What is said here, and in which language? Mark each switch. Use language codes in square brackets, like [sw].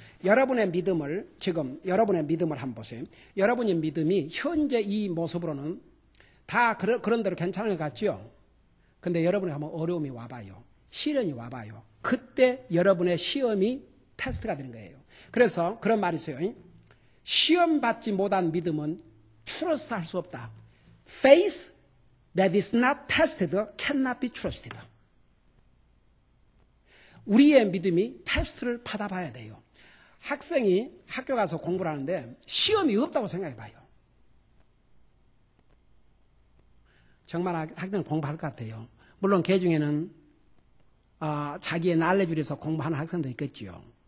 [ko] 여러분의 믿음을 여러분의 믿음을 한번 보세요. 여러분의 믿음이 현재 이 모습으로는 다 그런 대로 괜찮은 것 같죠? 근데 여러분이 한번 어려움이 와봐요. 시련이 와봐요. 그때 여러분의 시험이 테스트가 되는 거예요. 그래서 그런 말이 있어요. 시험 받지 못한 믿음은 트러스트 할 수 없다. [en] Faith that is not tested cannot be trusted. [ko] 우리의 믿음이 테스트를 받아봐야 돼요. 학생이 학교 가서 공부를 하는데 시험이 없다고 생각해 봐요. 정말 학생은 공부할 것 같아요. 물론 그 중에는 자기의 날래줄 위해서 공부하는 학생도 있겠지요.